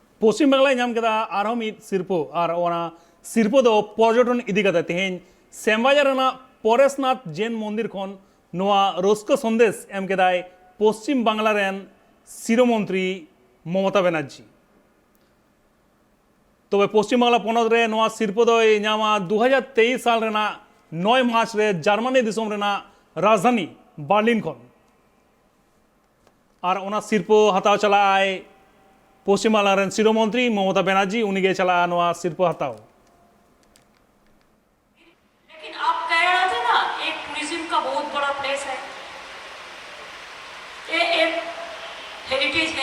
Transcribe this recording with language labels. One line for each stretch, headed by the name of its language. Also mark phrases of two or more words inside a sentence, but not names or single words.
Santali: पश्चिम बांगला नाम केदा आरो मिद सिरपो और ओना सिरपो दो पर्यटन इदी कते तेहेन श्यामबाजार रेना परेशनाथ जैन मंदिर खन नोआ रस्को संदेश एम केदाय पश्चिम बांगला रेन शिरोमंत्री ममता बनर्जी तबे पश्चिम बांगला पनत रे नोआ सिरपो दो नामा 2023 साल रेना 9 मार्च रे जर्मनी दिसम रेना राजधानी बार्लिन खन और ओना सिरपो हताव चलाए पश्चिम बांगला रेन शिरोमंत्री ममता बनर्जी
Hindi: उन्हीं के चला
Santali: नोआ सिरपो हताव।
Hindi: लेकिन आप कह रहे थे ना एक टूरिज्म का बहुत बड़ा प्लेस है, ये एक हेरिटेज है।